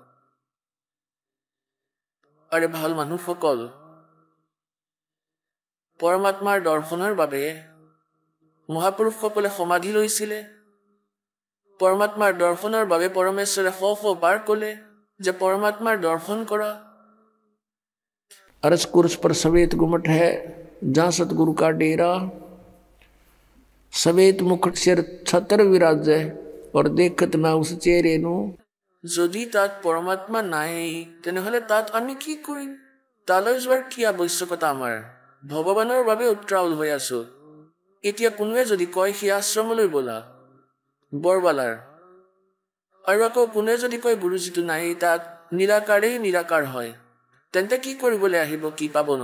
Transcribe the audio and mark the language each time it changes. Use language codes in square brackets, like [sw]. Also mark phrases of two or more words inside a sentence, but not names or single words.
[as] আৰু ভাল মানুহসকল পৰমাত্মাৰ দৰ্শনৰ বাবে মহাপুৰুষসকলে সমাধি লৈছিলে। পৰমাত্মাৰ দৰ্শনৰ বাবে পৰমেশ্বৰে শ বাৰ ক'লে যে পৰমাত্মাৰ দৰ্শন কৰা। [hi] अरस कुर्स पर सवेत गुमट है, जहाँ सतगुरु का डेरा, सवेत मुकुट सिर छतर विराजे, और देखत ना उस चेहरे नु। [as] যদি তাত পৰমাত্মা নাই তেনেহ'লে তাত আমি কি কৰিম? তালৈ যোৱাৰ কি আৱশ্যকতা আমাৰ? ভগৱানৰ বাবে উত্ৰাৱল হৈ আছো। এতিয়া কোনোৱে যদি কয় সেই আশ্ৰমলৈ ব'লা, বৰবালাৰ, আৰু আকৌ কোনোৱে যদি কয় গুৰুজীটো নাই, তাত নিৰাকাৰেই নিৰাকাৰ হয়, তেন্তে কি কৰিবলৈ আহিব, কি পাব ন?